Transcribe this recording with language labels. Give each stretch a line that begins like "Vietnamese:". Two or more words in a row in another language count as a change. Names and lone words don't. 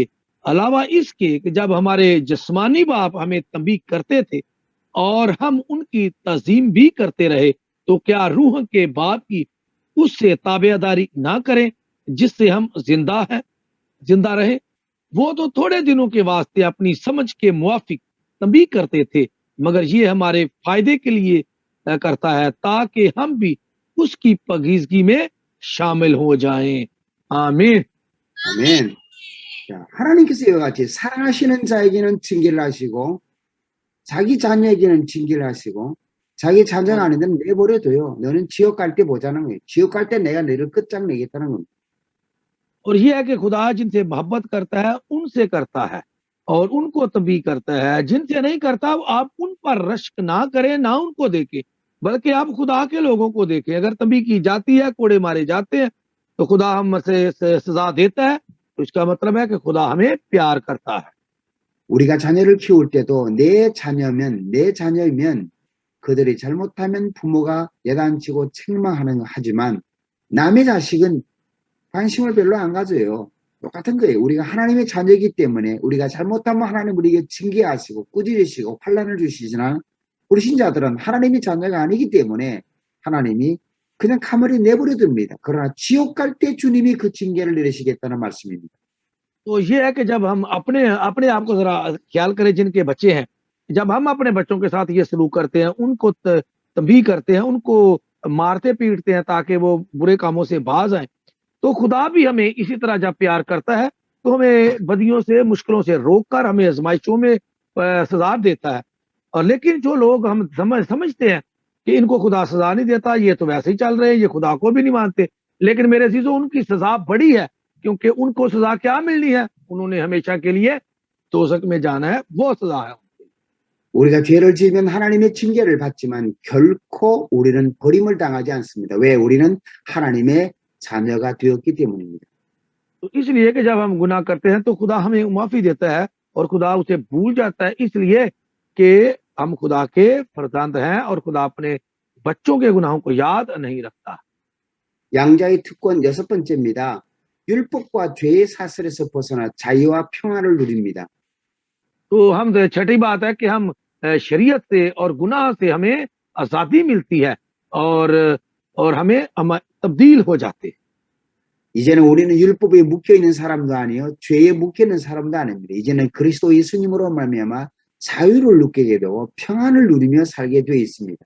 Urdu: علاوہ اس کے کہ جب ہمارے جسمانی باپ ہمیں تنبیہ کرتے تھے اور ہم ان کی تعظیم بھی کرتے رہے، تو کیا روح کے باپ کی اس سے تابعداری نہ کریں جس سے ہم زندہ رہے? وہ تو تھوڑے دنوں کے واسطے اپنی سمجھ کے موافق تنبیہ کرتے تھے، مگر یہ ہمارے فائدے کے لیے کرتا ہے، تاکہ ہم بھی اس کی پاکیزگی میں شامل ہو جائیں. آمین.
Korean: 아멘. 자, 하나님께서 이와 같이 사랑하시는 자에게는 징계를 하시고 자기 자녀에게는 징계를 하시고 자기 자녀가 아닌 데는 내버려둬요. 너는 지옥 갈 때 보자는 거예요. 지옥 갈 때 내가 너를 끝장내겠다는 겁니다.
Urdu: اور یہ ہے کہ خدا جن سے محبت کرتا ہے ان سے کرتا ہے، اور ان کو تنبیہ کرتا ہے. جن سے نہیں کرتا آپ ان پر رشک نہ کریں، نہ ان کو دیکھیں، بلکہ آپ خدا کے لوگوں کو دیکھیں. اگر تنبیہ کی جاتی ہے، کوڑے مارے جاتے ہیں، تو خدا ہم سے سزا دیتا ہے، تو اس کا مطلب ہے کہ خدا ہمیں پیار کرتا ہے.
Korean: 우리가 자녀를 키울 때도 내 자녀이면 그들이 잘못하면 부모가 야단치고 책망하는 하지만 남의 자식은 관심을 별로 안 가져요. 똑같은 거예요. 우리가 하나님의 자녀이기 때문에 우리가 잘못하면 하나님 우리에게 징계하시고 꾸짖으시고 환난을 주시지만 우리 신자들은 하나님의 자녀가 아니기 때문에 하나님이 그냥 가만히 내버려 둡니다. 그러나 지옥 갈 때 주님이 그 징계를 내리시겠다는 말씀입니다.
Urdu: تو یہ ہے کہ جب ہم اپنے اپنے آپ کو ذرا خیال کریں، جن کے بچے ہیں، جب ہم اپنے بچوں کے ساتھ یہ سلوک کرتے ہیں، ان کو تنبیہ کرتے ہیں، ان کو مارتے پیٹتے ہیں تاکہ وہ برے کاموں سے باز آئیں، تو خدا بھی ہمیں اسی طرح جب پیار کرتا ہے تو ہمیں بدیوں سے، مشکلوں سے روک کر ہمیں آزمائشوں میں سزا دیتا ہے. اور لیکن جو لوگ ہم سمجھتے ہیں کہ ان کو خدا سزا نہیں دیتا، یہ تو ویسے ہی چل رہے ہیں، یہ خدا کو بھی نہیں مانتے، لیکن میرے عزیزوں ان کی سزا بڑی ہے، کیونکہ ان کو سزا کیا ملنی ہے? انہوں نے ہمیشہ کے لیے دوزخ میں جانا ہے، وہ سزا ہے.
Korean: 우리가 죄를 지으면 하나님의 징계를 받지만 결코 우리는 버림을 당하지 않습니다. 왜? 우리는 하나님의 자녀가 되었기 때문입니다.
Urdu: تو اس لیے کہ جب ہم گناہ کرتے ہیں تو خدا ہمیں معافی دیتا ہے، اور خدا اسے بھول جاتا ہے، اس لیے کہ ہم خدا کے فرزند ہیں اور خدا اپنے بچوں کے گناہوں کو یاد نہیں رکھتا.
Korean: 양자의 특권 6번째입니다. 율법과 죄의 사슬에서 벗어나 자유와 평안을 누립니다.
Urdu: تو ہم چھٹی بات ہے کہ ہم شریعت سے اور گناہ سے ہمیں آزادی ملتی ہے، اور ہم تبدیل ہو جاتے ہیں.
Korean: 이제는 우리는 율법에 묶여 있는 사람도 아니요 죄에 묶여 있는 사람도 아닙니다. 이제는 그리스도 예수님으로 말미암아 자유를 누리게 되고 평안을 누리며 살게 되어 있습니다.